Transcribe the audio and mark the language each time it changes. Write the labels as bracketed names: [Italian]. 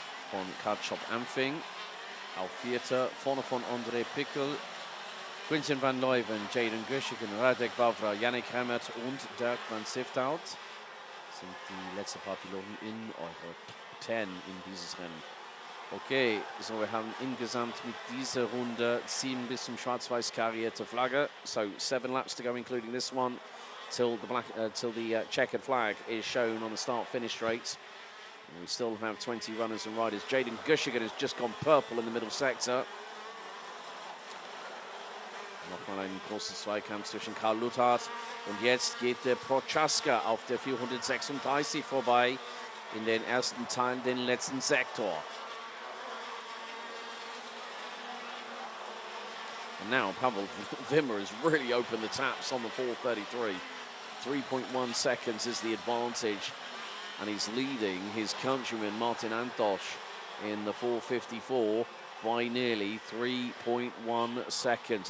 [German] Von Kart-Shop Ampfing. Auf Vierter, vorne von André Pickel, Quintin van Leeuwen, Jaden Gushik, Radek Wawra, Yannick Remmert und Dirk van Siftout sind die letzten paar Piloten in eure Top 10 in dieses Rennen. Okay, so wir haben insgesamt mit dieser Runde 7 bis zum schwarz-weiß karierte Flagge. [English] So 7 laps to go, including this one, till the checkered flag is shown on the start-finish straight. We still have 20 runners and riders. Jaden Gushigan has just gone purple in the middle sector. [German] Nochmal ein großes Zweikampf zwischen Karl Luthard. Und jetzt geht der Prochaska auf der 436 vorbei in den ersten Teil, den letzten Sektor. [English] And now Pavel Wimmer has really opened the taps on the 433. 3.1 seconds is the advantage. And he's leading his countryman Martin Antosch in the 454 by nearly 3.1 seconds.